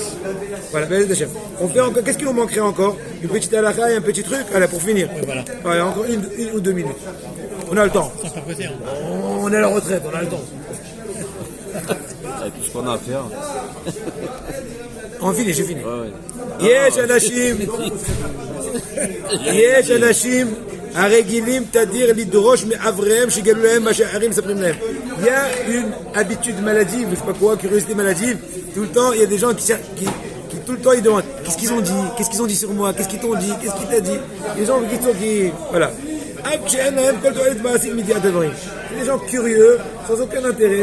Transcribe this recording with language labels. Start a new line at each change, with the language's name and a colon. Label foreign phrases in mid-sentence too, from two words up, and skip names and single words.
French: Voilà, on fait encore. Qu'est-ce qu'il nous manquerait encore? Une petite halakha et un petit truc. Allez, pour finir. Voilà, encore une ou 2 minutes. On a le temps. On est à la retraite, on a le temps. Avec tout ce qu'on a à faire. On finit, j'ai fini.
Hebrew: יש אנשים הרגילים תדיר לדרוש מאבריהם שיגלו להם מה שאחרים מספרים להם.
French: Il y a une habitude maladive, je sais pas quoi, curiosité maladive. Tout le temps, il y a des gens qui tout le temps ils demandent qu'est-ce qu'ils ont dit sur moi, qu'est-ce qu'ils t'ont dit, qu'est-ce qu'ils t'ont dit. Les gens qui voilà. C'est des gens curieux, sans aucun intérêt.